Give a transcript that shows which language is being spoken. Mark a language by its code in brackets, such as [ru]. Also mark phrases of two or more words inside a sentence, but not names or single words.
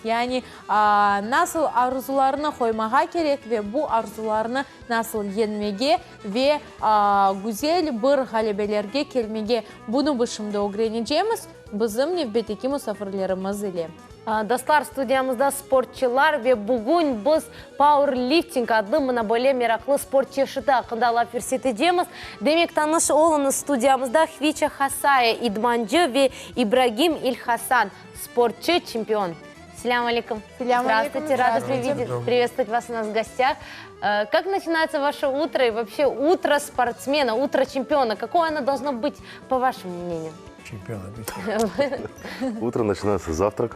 [crh] Yani nasıl arzularını koymağa gerek ve bu arzularını nasıl yenmege ve güzel bir galibelerge kelmege bunu şimdi öğreneceğimiz bizim navbatdagi misafirlerimiz ile. Dostlar, studiyamızda sportçular ve bugün biz powerlifting adlı monobolya meraklı sport çeşidi hakkında laf edeceğiz. Demek tanış olunuz stüdyamızda Hvicha Hasaya, idmancı ve İbrahim İlhasan, sportçu чемпион. Селям алейкум. [ru] Здравствуйте, рада приветствовать вас у нас в гостях. Как начинается ваше утро и вообще утро спортсмена, утро чемпиона? Какое оно должно быть, по вашему мнению? Чемпиона. Утро начинается с завтрака.